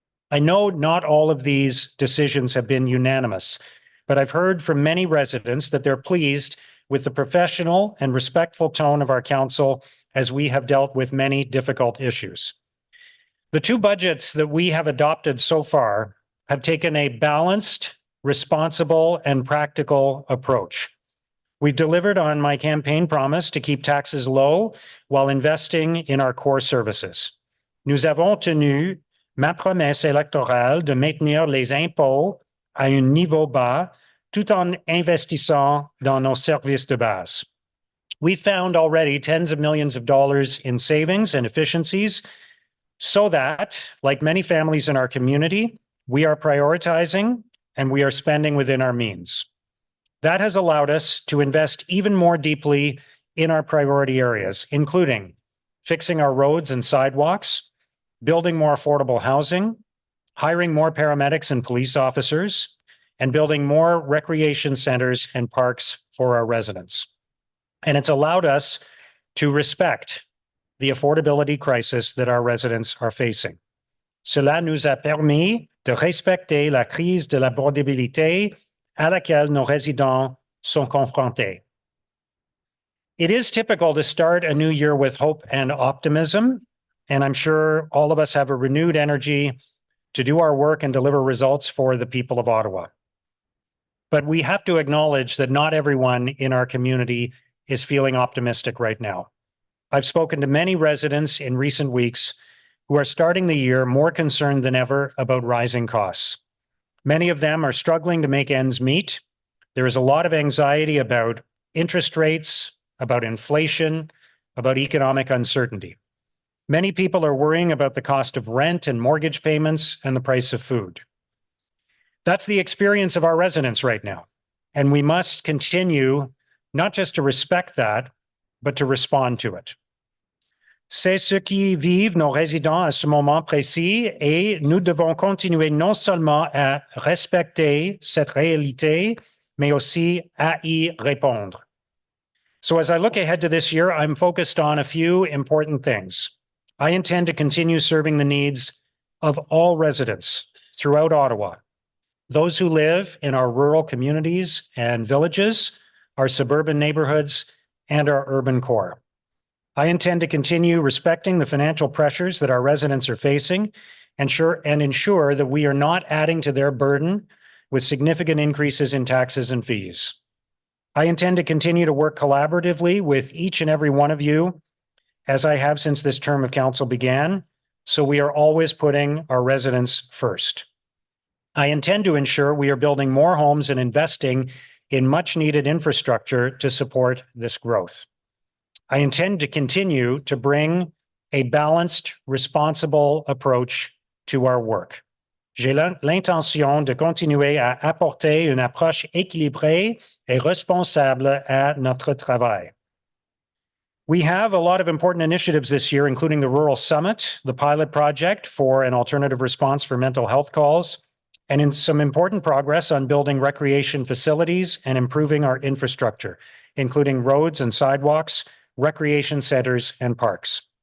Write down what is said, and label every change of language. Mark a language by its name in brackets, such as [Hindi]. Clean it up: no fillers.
[English] I know not all of these decisions have been unanimous, but I've heard from many residents that they're pleased with the professional and respectful tone of our council as we have dealt with many difficult issues. The 2 budgets that we have adopted so far have taken a balanced, responsible, and practical approach. We've delivered on my campaign promise to keep taxes low while investing in our core services. [French] Nous avons tenu ma promesse électorale de maintenir les impôts à un niveau bas tout en investissant dans nos services de base. [English] We found already tens of millions of dollars in savings and efficiencies so that, like many families in our community, we are prioritizing and we are spending within our means. That has allowed us to invest even more deeply in our priority areas, including fixing our roads and sidewalks, building more affordable housing, hiring more paramedics and police officers, and building more recreation centers and parks for our residents. And it's allowed us to respect the affordability crisis that our residents are facing. [French] Cela nous a permis de respecter la crise de l'abordabilité à laquelle nos résidents sont confrontés. [English] It is typical to start a new year with hope and optimism, and I'm sure all of us have a renewed energy to do our work and deliver results for the people of Ottawa. But we have to acknowledge that not everyone in our community is feeling optimistic right now. I've spoken to many residents in recent weeks who are starting the year more concerned than ever about rising costs. Many of them are struggling to make ends meet. There is a lot of anxiety about interest rates, about inflation, about economic uncertainty. Many people are worrying about the cost of rent and mortgage payments and the price of food. That's the experience of our residents right now. And we must continue not just to respect that, but to respond to it. [French] C'est ce qui vivent nos résidents à ce moment précis et nous devons continuer non seulement à respecter cette réalité, mais aussi à y répondre. [English] So as I look ahead to this year, I'm focused on a few important things. I intend to continue serving the needs of all residents throughout Ottawa, those who live in our rural communities and villages, our suburban neighborhoods, and our urban core. I intend to continue respecting the financial pressures that our residents are facing and ensure that we are not adding to their burden with significant increases in taxes and fees. I intend to continue to work collaboratively with each and every one of you, as I have since this term of council began, so we are always putting our residents first. I intend to ensure we are building more homes and investing in much-needed infrastructure to support this growth. I intend to continue to bring a balanced, responsible approach to our work. [French] J'ai l'intention de continuer à apporter une approche équilibrée et responsable à notre travail. [English] We have a lot of important initiatives this year, including the Rural Summit, the pilot project for an alternative response for mental health calls, and in some important progress on building recreation facilities and improving our infrastructure, including roads and sidewalks, recreation centers, and parks.